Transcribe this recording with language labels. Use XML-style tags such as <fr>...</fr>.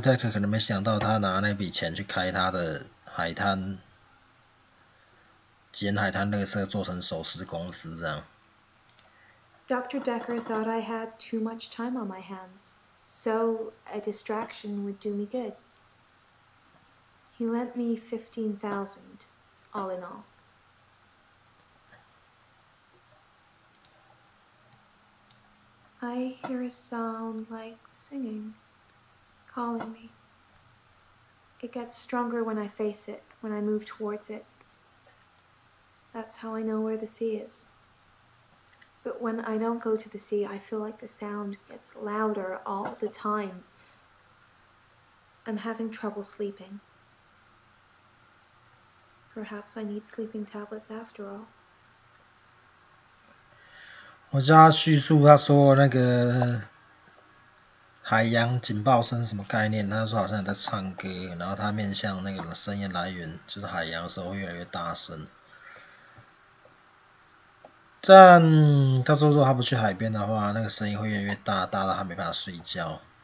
<zh>Dekker 可能没想到，他拿那笔钱去开他的海滩捡海滩垃圾做成首饰公司这样。</zh> <en>Dr. Dekker thought I had too much time on my hands, so a distraction would do me good. He lent me $15,000, all in all. I hear a sound like singing, calling me. It gets stronger when I face it, when I move towards it. That's how I know where the sea is. But when I don't go to the sea, I feel like the sound gets louder all the time. I'm having trouble sleeping. Perhaps I need sleeping tablets after all.</en> <zh>我叫他叙述，他说那个海洋警报声什么概念？他说好像在唱歌，然后他面向那个声音来源，就是海洋的时候会越来越大声。但他说，如果他不去海边的话，那个声音会越来越大，大到他没办法睡觉。</zh>